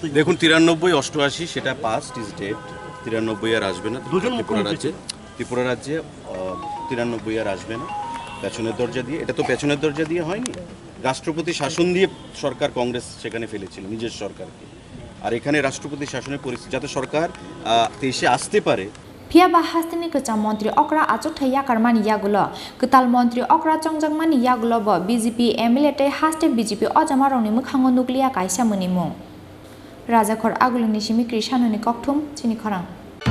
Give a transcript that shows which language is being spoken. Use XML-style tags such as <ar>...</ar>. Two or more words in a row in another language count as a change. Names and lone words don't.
<bn>দেখুন 93 88 সেটা</bn> <en>past is dead,</en> <bn>93 আর আসবে না। দুজন ত্রিপুরা রাজ্যে 93 আর আসবে না পেছনের দরজা দিয়ে। এটা তো পেছনের দরজা দিয়ে হয়নি, রাষ্ট্রপতি শাসন দিয়ে সরকার কংগ্রেস সেখানে ফেলেছিল নিজের সরকারকে। আর এখানে রাষ্ট্রপতি শাসনের পরিস্থিতি যাতে সরকার 23-এ আসতে পারে।</bn> <trp>Phiaba Hasteni Kwtal Mantri Okra Achuk Thaya Karmani Yakulo Kwtal Mantri Okra Chongjakmani Yakulo bo BJP MLA te haste BJP Ojamaroni Mukhango Nuklia Kaisa Munimung Raja Khor Agulini Shimi Krishanoni Kokthum Chini Khorang</trp>